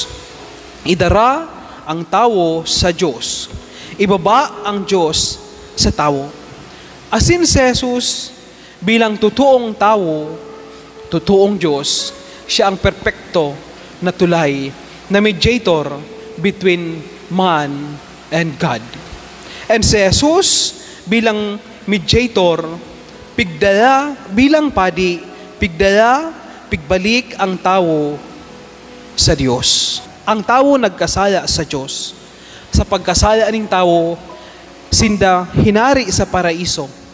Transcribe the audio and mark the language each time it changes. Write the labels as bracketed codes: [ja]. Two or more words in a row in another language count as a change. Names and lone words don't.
[bik] Idara ang tao sa Diyos. Ibaba ang Diyos sa tao. Asin si Jesus bilang totoong tao, totoong Diyos, siya ang perpekto na tulay na [en] mediator between man and God. [bik] And si Jesus bilang mediator, pigdala bilang padi, pigbalik ang tao sa Diyos. Ang tao nagkasala sa Diyos. Sa pagkasala ng tao, sinda hinari sa paraiso.